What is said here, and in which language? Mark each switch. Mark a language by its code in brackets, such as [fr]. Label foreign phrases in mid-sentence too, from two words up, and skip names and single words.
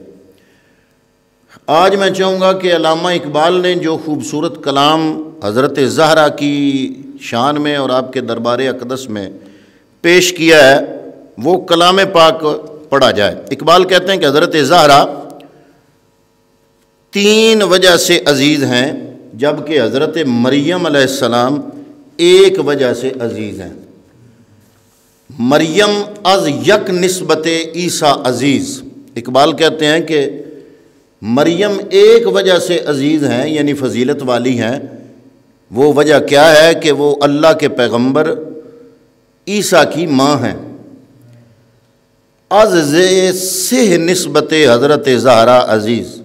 [ur] آج میں چاہوں گا کہ علامہ اقبال نے جو خوبصورت کلام حضرت زہرا کی شان میں اور آپ کے دربار اقدس میں پیش کیا ہے وہ کلام پاک پڑھا جائے۔ اقبال کہتے ہیں کہ حضرت زہرا 3 وجہ سے عزیز ہیں، جبکہ حضرت مریم علیہ السلام 1 وجہ سے عزیز ہیں۔ [fa] مریم از یک نسبت عیسیٰ عزیز۔ [ur] اقبال کہتے ہیں کہ مریم 1 وجہ سے عزیز ہیں، یعنی فضیلت والی ہیں۔ وہ وجہ کیا ہے کہ وہ اللہ کے پیغمبر عیسیٰ کی ماں ہیں۔ [fa] از سہ نسبت حضرت زہرا عزیز۔